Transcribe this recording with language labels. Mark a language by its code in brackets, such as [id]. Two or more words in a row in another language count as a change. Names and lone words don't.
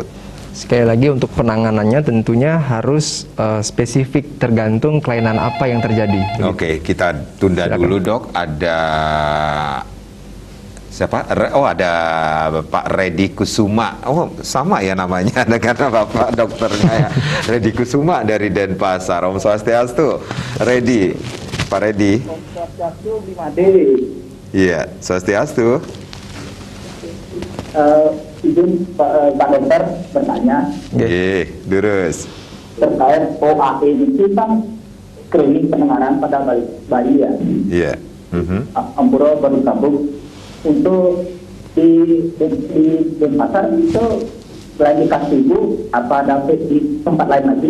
[id] Sekali lagi untuk penanganannya tentunya harus spesifik tergantung kelainan apa yang terjadi. Oke, kita tunda dulu, Dok. Ada siapa? Ada Pak Redi Kusuma. Oh, sama ya namanya dengan Bapak dokternya ya. Redi Kusuma dari Denpasar. Om Swastiastu. Redi. Pak Redi. Om Swastiastu, Bimade. Iya, Swastiastu. Izin Pak Dokter bertanya Durus. terkait OAE itu kan screening pendengaran pada bayi ya. Iya. Ampuro baru sambung. Untuk di Denpasar itu selain di Kasih Ibu, apa ada di tempat lain lagi?